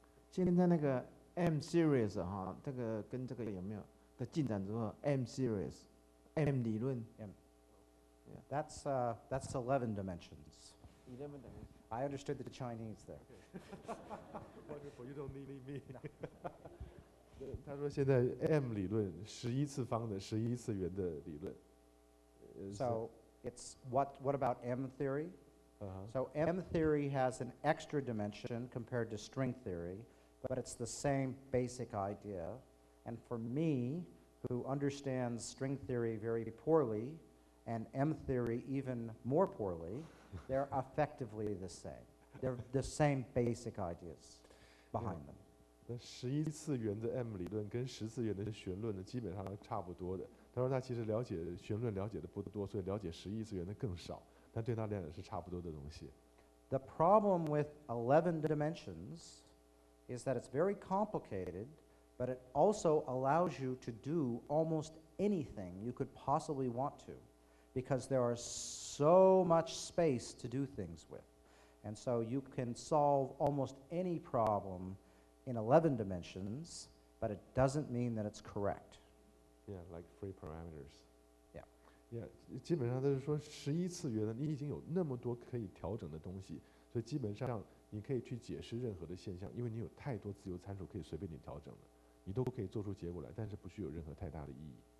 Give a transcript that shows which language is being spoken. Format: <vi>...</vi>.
<zh>现在那个 M series 哈，这个跟这个有没有的进展之后 ？M series M 理论</zh> <en>That's 11 dimensions. 11 dimensions. I understood the Chinese there. Wonderful, you don't need me.</en> <zh>他说现在 M 理论11次方的11次元的理论。</zh> <en>So it's what about M theory? So M theory has an extra dimension compared to string theory, but it's the same basic idea. And for me, who understands string theory very poorly, and M theory even more poorly, they're effectively the same. They're the same basic ideas behind them.</en> <zh>那11次元的 M 理论跟10次元的弦论呢，基本上差不多的。他说他其实了解弦论了解的不多，所以了解11次元的更少，但对他来讲是差不多的东西。</zh> <en>The problem with 11 dimensions is that it's very complicated, but it also allows you to do almost anything you could possibly want to, because there is so much space to do things with. And so you can solve almost any problem in 11 dimensions, but it doesn't mean that it's correct. Yeah, like free parameters. Yeah.</en> <zh>基本上都是说11次元呢，你已经有那么多可以调整的东西，所以基本上你可以去解释任何的现象，因为你有太多自由参数可以随便你调整了，你都可以做出结果来，但是不具有任何太大的意义。</zh>